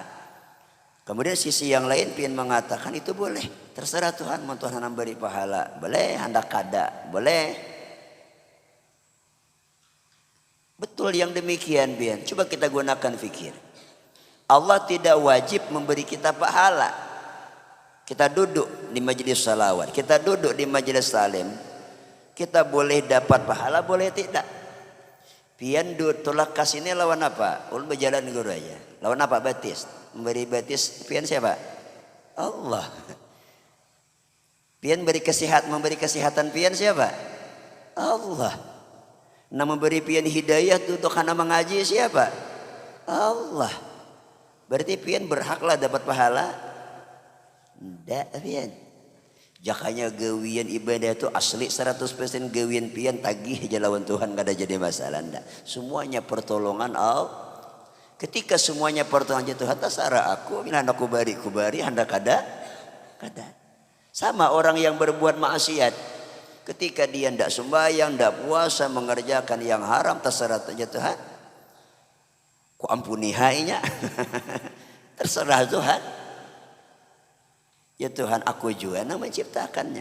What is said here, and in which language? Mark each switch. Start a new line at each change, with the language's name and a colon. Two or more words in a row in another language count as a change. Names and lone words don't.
Indonesian: Kemudian sisi yang lain pian mengatakan itu boleh, terserah Tuhan, mau Tuhan memberi pahala boleh,
Banjar: hendak kada
Indonesian: boleh. Betul yang demikian pian. Coba kita gunakan fikir. Allah tidak wajib memberi kita pahala. Kita duduk di majelis salawat, kita duduk di majelis salim, kita boleh dapat pahala boleh tidak.
Banjar: Pian tolak kasihnya lawan apa? Ulun berjalan guru aja. Lawan apa? Batis. Memberi batis pian siapa? Allah. Pian memberi kesehatan pian siapa? Allah. Nah memberi pian hidayah untuk karena mengaji siapa? Allah. Berarti pian berhaklah dapat pahala? Tidak pian. Jakanya gawian ibadah itu asli 100% gawian pian tagih aja lawan Tuhan, gak ada jadi masalah. Enggak.
Indonesian: Semuanya pertolongan Allah. Ketika semuanya pertolongan Tuhan,
Banjar: tasara aku bila hendak kubari hendak kada.
Indonesian: Sama orang yang berbuat maksiat, ketika dia hendak sembahyang, hendak puasa, mengerjakan yang haram, terserah aja Tuhan.
Banjar: Ku ampuni hainya. Terserah Tuhan.
Indonesian: Ya Tuhan, aku juga yang menciptakannya.